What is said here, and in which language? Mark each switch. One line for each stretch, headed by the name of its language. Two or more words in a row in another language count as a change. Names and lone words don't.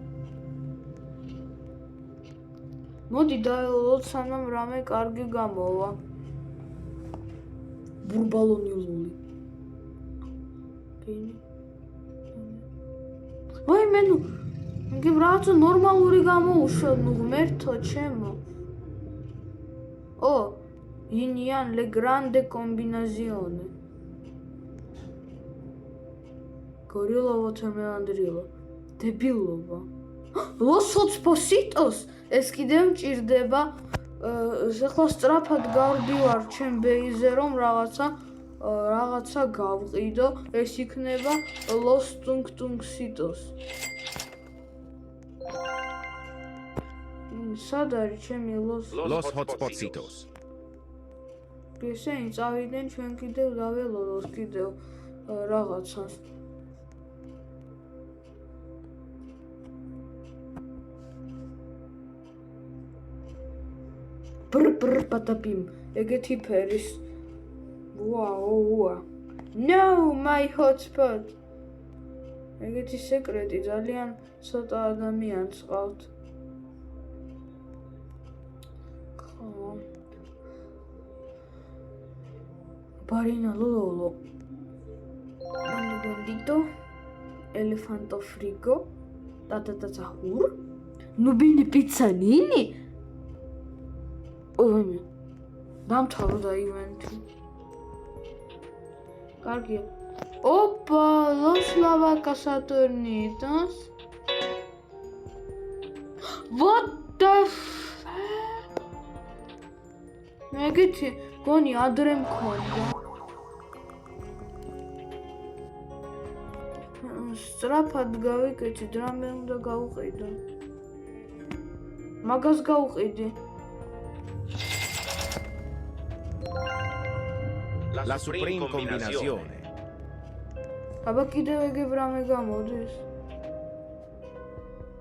Georgian: მოდი დაელოდოთ სანამ რამე კარგი გამოვა ბურბალონილული კინი ვაი მე ნუ იგი რაღაცა ნორმალური გამოუშვა ნუ ღმერთო ჩემო ო ინიან le grande combinazione Gorilla watermelon დებილობა Los Hotspositos ეს კიდევ მჭირდება ეხლა სწრაფად გავდივარ ჩემ ბეიზე რომ რაღაცა გავყიდო ეს იქნება Los Tung-Tung-Citos სად არის ჩემი Los Hotspositos ესენი წავიდნენ ჩვენ კიდევ დაველოდოთ კიდევ რაღაცას Brr patapim ეგეთი ფერის ვაუ No my hotspot ეგეთი სეკრეტი ძალიან ცოტა ადამიანს ყავთ ხო Barina lolo Bandito Elefanto frigo Tata zahur Nubini pizzanini ოღონდ დამთავრდა ივენთი. კარგი. ოპა, ლოსლავაკა სატურნიტოს.
English: What the
Georgian: მეგეთი გონი ადრე მქონდა. სწრაფად გავიკეთე, რამე უნდა გავუყიდო. მაგას გავუყიდი. La supreme combinazione აბა კიდევ ეგ რამე გამოდის